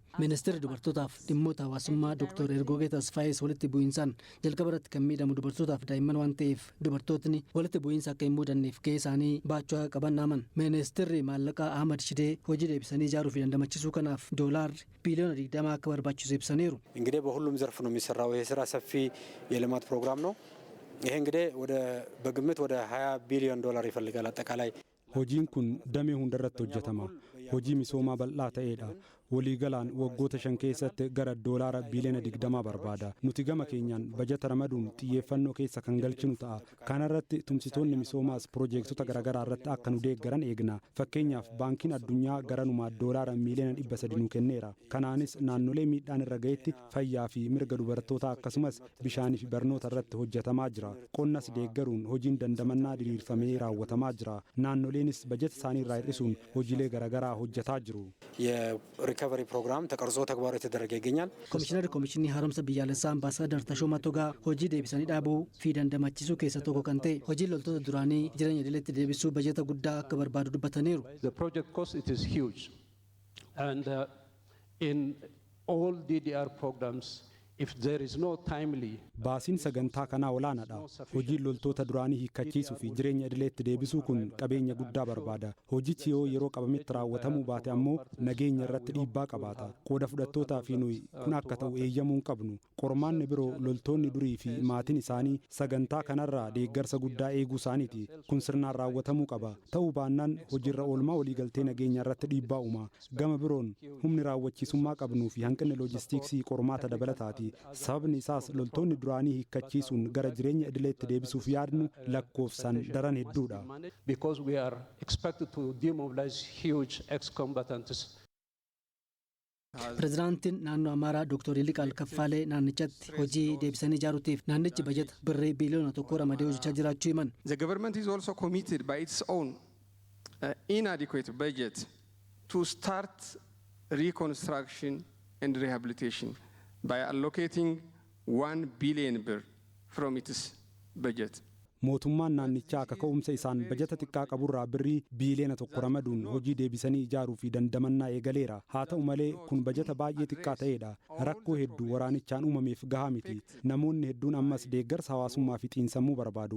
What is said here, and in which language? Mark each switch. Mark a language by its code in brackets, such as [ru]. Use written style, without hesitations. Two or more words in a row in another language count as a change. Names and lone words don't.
[om] Ministeerri dubartootaaf dhimmoota hawaasummaa Dr. Ergoogee Tasfaayee walitti bu'iinsaan jalqaba irratti kan miidhamu dubartootaaf daa'imman waan ta'eef dubartootni walitti bu'iinsa akka hin mudanneef gahee isaanii baachuu akka qaban naaman. Ministeerri maallaqaa Ahmad Shidee hojii deebisanii ijaaruu fi dandamachiisuu kanaaf doolaarri biiliyoona 20 akka barbaachisu ibsaniiru. [am] እንግዲህ በሁሉም ዘርፍ ነው የሚሰራው። ይሄ ስራ ሰፊ የልማት ፕሮግራም ነው። ይሄ እንግዲህ በግምት ወደ 20 ቢሊዮን ዶላር ይፈልጋል አጠቃላይ [om] hojiin kun damee hundarratti hojjetama. Hojii misoomaa bal'aa ta'edha. Waliigalaan waggoota 5 keessatti gara doolaara biiliyoona 20 barbaada. Nuti gama keenyaan bajata ramaduun xiyyeeffannoo keessa kan galchinu ta'a. Kanarratti tumsitoonni misoomaas piroojeektota garaagaraa irratti akka nu deeggaran eegna. Fakkeenyaaf baankiin addunyaa garanumaa doolaara miiliyoona 300 nu kenneera. Kanaanis naannolee miidhaan irra gahetti fayyaa fi mirga dubartootaa akkasumas bishaanii fi barnoota irratti hojjetamaa jira. Qonnas deeggaruun hojiin dandamannaa diriirfamee raawwatamaa jira. Naannolenis bajata isaanii irraa hir'isuun hojiilee garaagaraa hojjetaa jiru. [am] የሪከቨሪ ፕሮግራም ተቀርጾ ተግባራዊ የተደረገ ይገኛል። [om] Komishinar Komishinii Haaromsaa Biyyaalessaa Ambaasaaddar Tashoomaa Toggaa hojii deebisanii dabuu fi dandamachiisuu keessa tokko kan ta'e hojii loltoota duraanii jireenya idileetti deebisuu bajata guddaa akka barbaadu dubbataniiru. [en] The project cost it is huge and in all DDR programs if there is no timely [om] baasiin sagantaa kanaa olaanaadha. Hojiin loltoota duraanii hiikkachiisuu fi jireenya idileetti deebisuu kun qabeenya guddaa barbaada. Hojichi yoo yeroo qabametti raawwatamuu baate ammoo nageenya irratti dhiibbaa qabaata. Qooda fudhattootaa fi nuyi kun akka ta'u eeyyamuu qabnu. Qormaanni biroo loltoonni durii fi maatiin isaanii sagantaa kanarraa deeggarsa guddaa eeguu isaaniiti. Kun sirnaan raawwatamuu qaba. Ta'uu baannaan hojiirra oolmaa waliigaltee nageenya irratti dhiibbaa uuma. Gama biroon humni raawwachiisummaa qabnuu fi hanqinni loojistiksii qormaata dabalataati. Sababni isaas loltoonni duraanii hiikkachiisuun gara jireenya idileetti deebisuuf yaadnu lakkoofsaan daran hedduudha. [en] Because we are expected to demobilize huge ex-combatants. [om] Pirezidaantiin naannoo Amaaraa Dr. Yiliqaal Kaffaalee naannichatti hojii deebisanii ijaaruutiif naannichi bajata birrii biiliyoona 1 ramadee hojjechaa jiraachuu himan. [en] The government is also committed by its own inadequate budget to start reconstruction and rehabilitation by allocating 1 billion birr from its budget. [om] mootummaan naannichaa akka ka'umsa isaan bajata xiqqaa qaburraa birrii biiliyoona 1 ramaduun hojii deebisanii ijaaruu fi dandamannaa eegaleera. Haa ta'u malee kun bajata baay'ee xiqqaa ta'edha. Rakkoo hedduu waraanichaan uumameef gahaa miti. Namoonni hedduun ammas deeggarsa hawaasummaa fi xiinsammuu barbaadu.